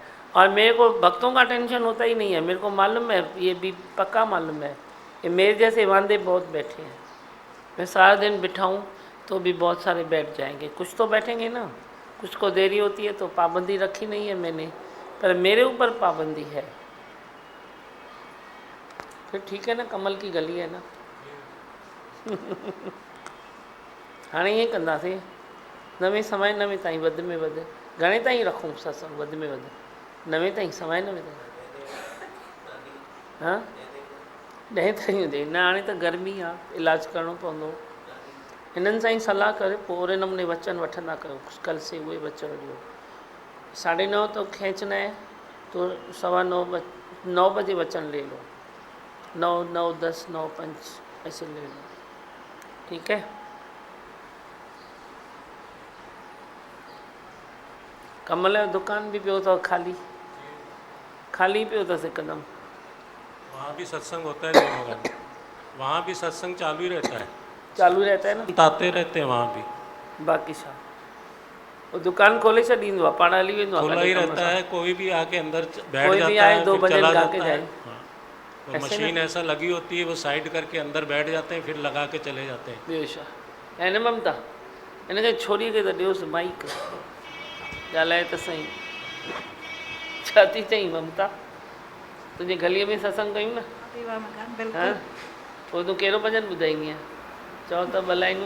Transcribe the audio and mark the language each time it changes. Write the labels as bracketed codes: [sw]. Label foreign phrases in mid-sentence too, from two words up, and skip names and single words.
[hi] और मेरे को भक्तों का टेंशन होता ही नहीं है, मेरे को मालूम है, ये भी पक्का मालूम है कि मेरे जैसे वांदे बहुत बैठे हैं। मैं सारा दिन बिठाऊँ तो भी बहुत सारे बैठ जाएंगे, कुछ तो बैठेंगे ना। कुछ को देरी होती है तो पाबंदी रखी नहीं है मैंने, पर मेरे ऊपर पाबंदी है। फिर ठीक है ना, कमल की गली है ना। [sd] हाणे ईअं कंदासीं, नवे समय नवे ताईं, वधि में वधि घणे ताईं रखूं सत्संग? वधि में वधि 9 ताईं, समय 9 ताईं, हाँ 10 ताईं हुजे न। हाणे त गर्मी आहे, इलाजु करिणो पवंदो। हिननि सां ई सलाह करे पोइ ओहिड़े नमूने वचन वठंदा कयो, [hi] कल से [sd] उहे वचन ॾियो। [hi] 9:30 तो खींचना है, तो 9 बजे वचन ले लो। 9, 9, 10, 9, 5 ऐसे ले लो, ठीक है। [sd] कमल जो दुकान भी पियो तो खाली पियो तो हिकदम। [hi] वहाँ भी सत्संग होता है दोनों का, वहाँ भी सत्संग चालू ही रहता है, चालू रहता है ना, ताते रहते हैं वहाँ भी। [sd] बाक़ी छा वो दुकान खोले छॾींदो आहे, पाण हली वेंदो आहे, [hi] खुला ही रहता है, कोई भी आके अंदर बैठ कोई जाता भी आए है, 2 फिर बजे चला गा जाता के है। जाए। हाँ, तो ऐसे मशीन ना? ऐसा लगी होती है, वो साइड करके अंदर बैठ जाते हैं, फिर लगा के चले जाते हैं। [sd] ॿियो छा। ऐं न ममता, हिनखे छोरीअ खे त ॾियोसि माइक, ॻाल्हाए त सही। छा थी चईं ममता? तुंहिंजे गलीअ में सत्संग कयूं न? हाँ? पोइ तूं कहिड़ो भॼन ॿुधाईंदीअं? चओ त ॿ लाइनूं।